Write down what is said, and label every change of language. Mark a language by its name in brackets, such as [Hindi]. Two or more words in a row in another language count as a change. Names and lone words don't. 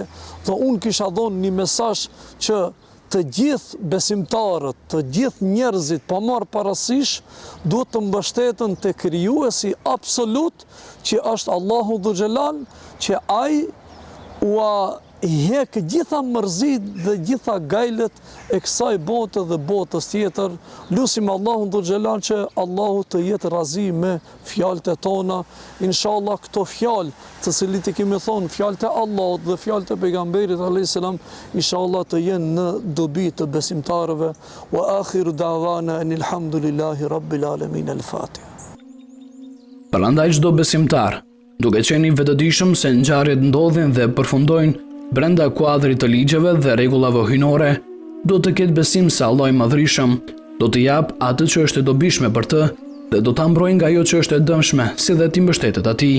[Albanian] Dhe unë kisha dhënë një mesazh që të gjithë besimtarët, të gjithë njerëzit pa marrë parasysh, duhet të mbështeten te krijuesi absolut, që është Allahu [Arabic] ذو الجلال, [Albanian] që ai ua hek gjitha mërzit dhe gjitha gajlet e kësaj bote dhe botës tjetër. Lusim Allahun [Arabic] ذو الجلال [Albanian] që Allahu të jetë razi me fjalët e tona. Inshallah këto fjalë të cilit i kemi thonë, fjalët e Allahut dhe fjalët e pejgamberit [Arabic] عليه السلام, [Albanian] inshallah të jenë në dobi të besimtarëve. [Arabic] وآخر دعوانا أن الحمد لله رب العالمين. Al-Fatiha. [Albanian] Prandaj çdo besimtar, duke qenë i vetëdijshëm se ngjarjet ndodhin dhe përfundojnë brenda kuadrit të ligjeve dhe rregullave hyjnore, do të ketë besim se Allah i Madhërisëm do të jap atë që është e dobishme për të dhe do ta mbrojë nga ajo që është e dëmshme, si dhe ti mbështetet atij.